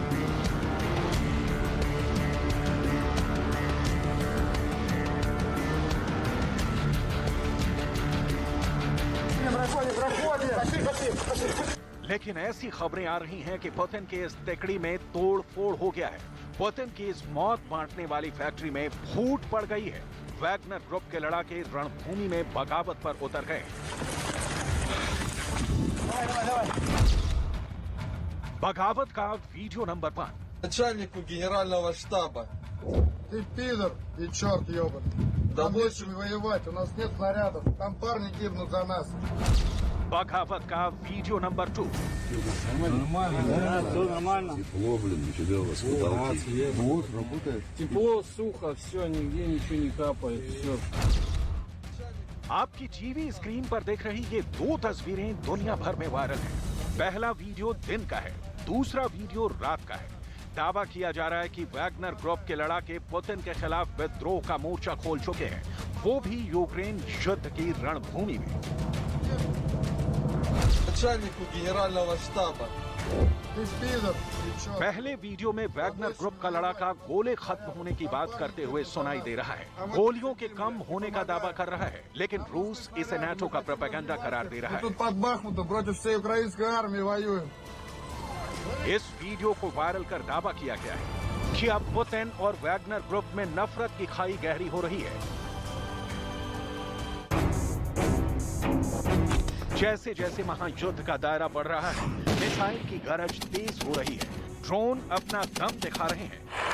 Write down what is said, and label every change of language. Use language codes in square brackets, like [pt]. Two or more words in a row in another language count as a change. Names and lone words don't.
[hi] लेकिन ऐसी खबरें आ रही हैं कि पुतिन के इस तिकड़ी में तोड़ फोड़ हो गया है। पुतिन की इस मौत बांटने वाली फैक्ट्री में फूट पड़ गई है। वैगनर ग्रुप के लड़ाके रणभूमि में बगावत पर उतर गए। बगावत का [en] video number [hi] 5। [ru] Начальнику генерального штаба. Ты пидор и черт ебаный. Нам нечем воевать, у нас нет снарядов. Там парни гибнут за нас. [hi] बगावत का [en] video number [hi] 2। [ru] Нормально. Тепло, блин, нифига у вас потолки. Вот, работает. Тепло, сухо, все, нигде ничего не капает, все. [hi] आपकी [en] TV screen [hi] पर देख रही ये दो तस्वीरें दुनिया भर में वायरल हैं। पहला वीडियो दिन का है, दूसरा वीडियो रात का है। दावा किया जा रहा है कि वैगनर ग्रुप के लड़ाके पुतिन के खिलाफ विद्रोह का मोर्चा खोल चुके हैं, वो भी यूक्रेन युद्ध की रणभूमि में। [ru] Начальнику генерального штаба. Ты пидор, ты чё? [hi] पहले वीडियो में वैगनर ग्रुप का लड़ाका गोले खत्म होने की बात करते हुए सुनाई दे रहा है। गोलियों के कम होने का दावा कर रहा है, लेकिन रूस इसे नाटो का प्रोपेगेंडा करार दे रहा [ru] Мы тут [hi] है। [ru] под Бахмутом против всей украинской армии воюем. [hi] इस वीडियो को वायरल कर दावा किया गया है कि अब पुतिन और वैगनर ग्रुप में नफरत की खाई गहरी हो रही है। जैसे जैसे महायुद्ध का दायरा बढ़ रहा है, मिसाइल की गरज तेज हो रही है, ड्रोन अपना दम दिखा रहे हैं।